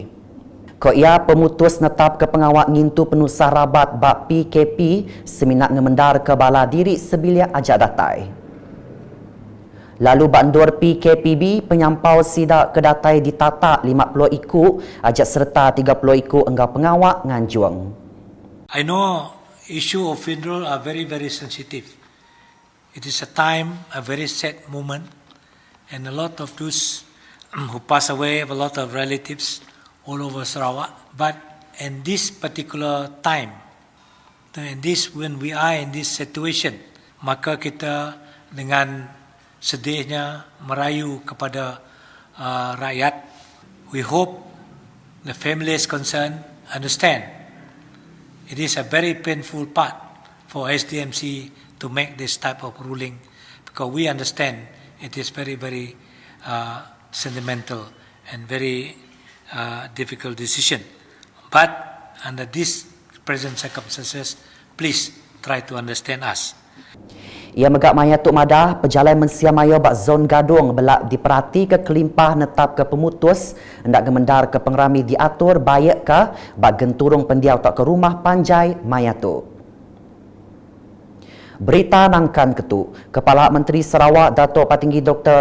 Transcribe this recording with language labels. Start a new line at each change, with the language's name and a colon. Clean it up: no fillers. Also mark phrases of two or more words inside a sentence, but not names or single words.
Iban: Ko ia pemutus netap ke pengawak ngintu penusah rabat bak PKP seminat ngemendar ke bala diri sebilia ajak datai. Lalu bandur PKPB penyampau sidak kedatai ditata 50 iku ajak serta 30 iku enggau pengawak nganjuang.
English: I know issue of funeral are very sensitive. It is a time, a very sad moment, and a lot of those who pass away have a lot of relatives all over Sarawak. But in this particular time, when we are in this situation,
Malay: maka kita dengan sedihnya merayu kepada rakyat.
English: We hope the families concerned understand. It is a very painful part for SDMC to make this type of ruling because we understand it is very sentimental and very difficult decision. But under these present circumstances, please try to understand us.
Iban: Ia megak maya Tuk Madah, pejalan mensia maya bak zon gadung belak diperhati ke kelimpah netap ke pemutus, hendak gemendar ke pengerami diatur bayak ke bak genturung pendiau tak ke rumah panjai maya Tuk. Berita nangkan ketu, Kepala Menteri Sarawak Datuk Patinggi Dr.